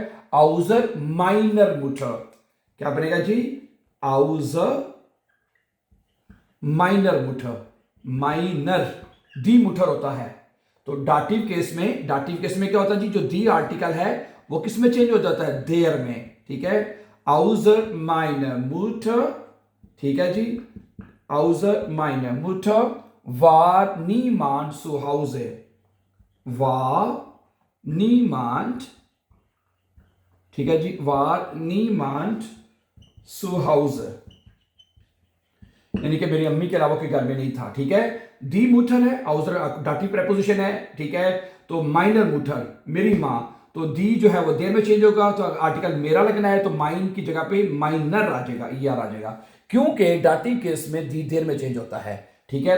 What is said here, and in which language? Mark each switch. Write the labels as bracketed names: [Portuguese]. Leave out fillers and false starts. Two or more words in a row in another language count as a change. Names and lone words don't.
[German] außer meiner Mutter, [Hindi] क्या बनेगा जी, [German] außer meiner Mutter, meiner die Mutter [Hindi] होता है। तो डाटिव केस में, डाटिव केस में क्या होता है जी, जो दी आर्टिकल है वो किस में चेंज हो जाता है, देयर में, ठीक है। [German] außer meiner Mutter, [Hindi] ठीक है जी। [German] außer meiner Mutter war niemand zu Hause, war niemand, [Hindi] ठीक है जी, [German] war niemand zu Hause, [Hindi] यानी कि मेरी अम्मी के अलावा कोई घर में नहीं था, ठीक है। [German] die Mutter [Hindi] है, आउजर डाटिव प्रेपोजिशन है, ठीक है। तो [German] meiner Mutter, [Hindi] मेरी मां, तो दी जो है वो देर में चेंज होगा, तो आर्टिकल मेरा लगना है, तो माइन की जगह पे माइनर आ जाएगा, ईआर आ जाएगा, क्योंकि डाटिव केस में दी देर में चेंज होता है, ठीक है।